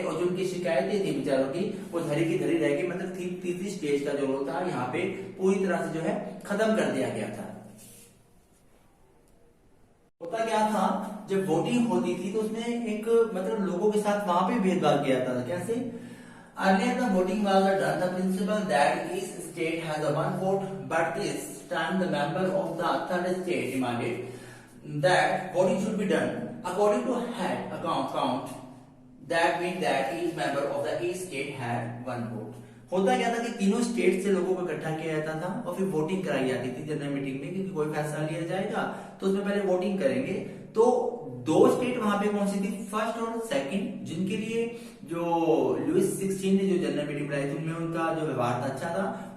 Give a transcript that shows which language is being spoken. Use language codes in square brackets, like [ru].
[hi] और जो उनकी शिकायतें थी बेचारों की वो धरी की धरी रह गई, मतलब तीसरी स्टेज का जो रोल था यहाँ पे पूरी तरह से जो है खत्म कर दिया गया था। होता क्या था, जब वोटिंग होती थी तो उसमें एक मतलब लोगों के साथ वहां पे भेदभाव किया था। कैसे? [en] Earlier the voting was done the principle that each state has a one vote, but this time the member of the third state demanded that voting should be done according to head count. That means that each member of the each state had one vote. [hi] होता क्या था कि तीनों state से लोगों को इकट्ठा किया जाता था और फिर वोटिंग कराई जाती थी जनरल मीटिंग में, क्योंकि कोई फैसला लिया जाएगा तो उसमें पहले वोटिंग करेंगे। तो दो स्टेट वहां पे कौन सी थी, फर्स्ट और सेकंड, जिनके लिए जो लुइस 16 ने जो जनरल मीटिंग बुलाई थी उनमें उनका जो व्यवहार था अच्छा था।